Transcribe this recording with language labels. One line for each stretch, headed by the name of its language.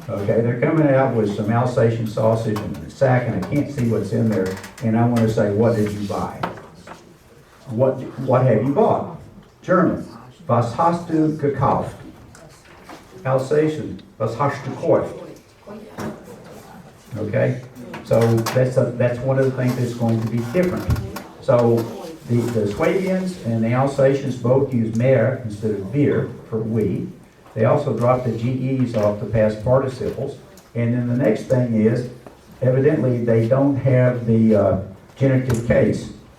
English: Okay, they're coming out with some Alsatian sausage and a sack, and I can't see what's in there. And I want to say, what did you buy? What have you bought?
German: German, was hast du gekauft? Alsatian, was hast du gekauft?
English: Okay, so that's one of the things that's going to be different. So the Swabians and the Alsatians both use mehr instead of wir for we. They also drop the GEs off the past participles. And then the next thing is, evidently they don't have the genitive case.